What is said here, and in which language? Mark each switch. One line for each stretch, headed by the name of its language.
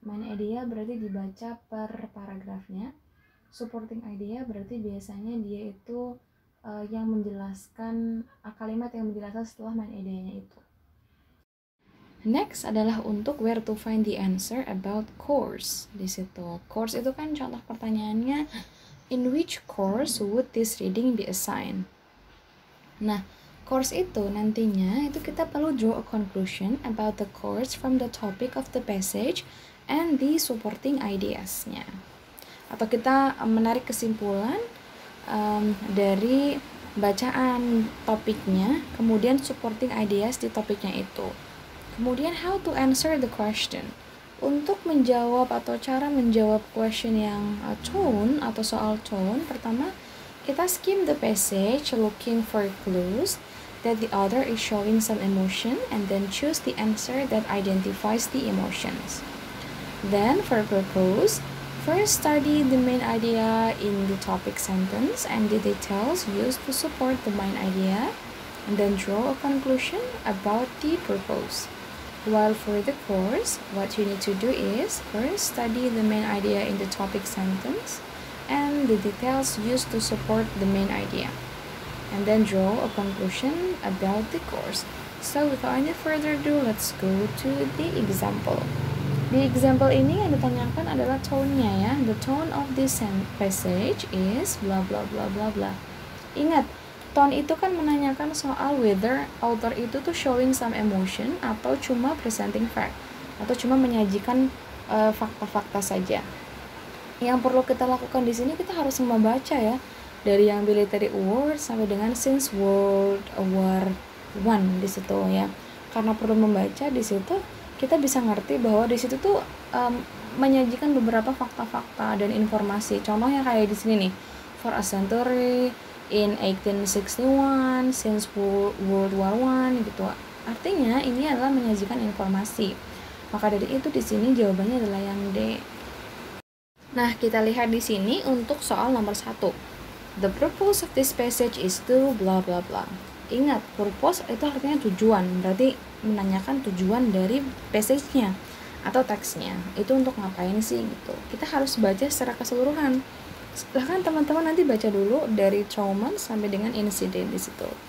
Indonesian: Main idea berarti dibaca per paragrafnya. Supporting idea berarti biasanya dia itu yang menjelaskan kalimat yang menjelaskan setelah main idenya itu.
English: Next
Indonesian: adalah untuk
English: where to find the answer about course.
Indonesian: Di situ course itu kan contoh pertanyaannya,
English: in which course would this reading be assigned?
Indonesian: Nah, course itu nantinya itu kita perlu
English: draw a conclusion about the course from the topic of the passage and the supporting ideas-nya.
Indonesian: Atau kita menarik kesimpulan dari bacaan topiknya, kemudian supporting ideas di topiknya itu. Kemudian
English: how to answer the question.
Indonesian: Untuk menjawab atau cara menjawab question yang tone atau soal tone, pertama kita
English: skim the passage looking for clues that the author is showing some emotion and then choose the answer that identifies the emotions. Then for purpose, first study the main idea in the topic sentence and the details used to support the main idea, and then draw a conclusion about the purpose. While for the course, what you need to do is first study the main idea in the topic sentence and the details used to support the main idea, and then draw a conclusion about the course. So without any further ado, let's go to the example.
Indonesian: Di example ini yang ditanyakan adalah tone-nya ya.
English: The tone of this passage is bla bla bla bla bla.
Indonesian: Ingat, tone itu kan menanyakan soal
English: whether author
Indonesian: itu tuh
English: showing some emotion
Indonesian: atau cuma
English: presenting fact,
Indonesian: atau cuma menyajikan fakta-fakta saja. Yang perlu kita lakukan di sini, kita harus membaca ya, dari yang military award sampai dengan since World War I di situ ya. Karena perlu membaca di situ, kita bisa ngerti bahwa di situ tuh menyajikan beberapa fakta-fakta dan informasi. Contohnya kayak di sini nih,
English: for a century,
Indonesian: in 1861, since World War I gitu. Artinya ini adalah menyajikan informasi. Maka dari itu di sini jawabannya adalah yang D. Nah, kita lihat di sini untuk soal nomor 1.
English: The purpose of this passage is to bla bla bla.
Indonesian: Ingat, purpose itu artinya tujuan, berarti menanyakan tujuan dari passage-nya atau teksnya. Itu untuk ngapain sih gitu. Kita harus baca secara keseluruhan. Silahkan teman-teman nanti baca dulu dari trauma sampai dengan insiden di situ.